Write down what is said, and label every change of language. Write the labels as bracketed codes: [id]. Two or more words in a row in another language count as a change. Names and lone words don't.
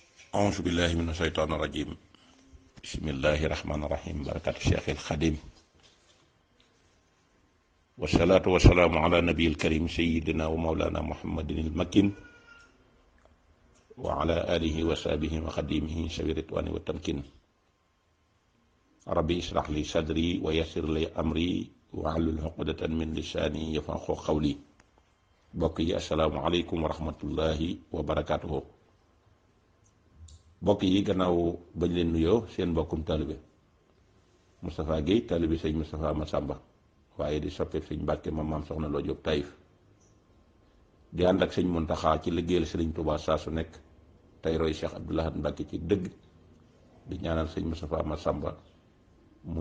[ar] أعوذ بالله من الشيطان الرجيم بسم الله الرحمن الرحيم بركة الشيخ الخديم والصلاة والسلام على نبي الكريم سيدنا ومولانا محمد المكين وعلى آله وصحبه وخديمه سبيل الرضوان والتمكين ربي اشرح لي صدري ويسر لي أمري واحلل عقدة من لساني يفقهوا قولي بقي السلام عليكم ورحمة الله وبركاته. [wo] mbokk yi gannaaw bañ leen nuyoo seen mbokkum taalibe Moustapha Guèye taalibe sëñ Moustapha Massamba waaye di soppeek sëñ Mbàkke maam soxna Lo Jóob Taïf di ànd ak sëñ Muntaxa ci liggéeyal sëriñ Tuubaa saa su nekk tey roy Cheikh Abdoul Ahad Mbàkke ci dëgg di ñaanal sëñ Moustapha Massamba mu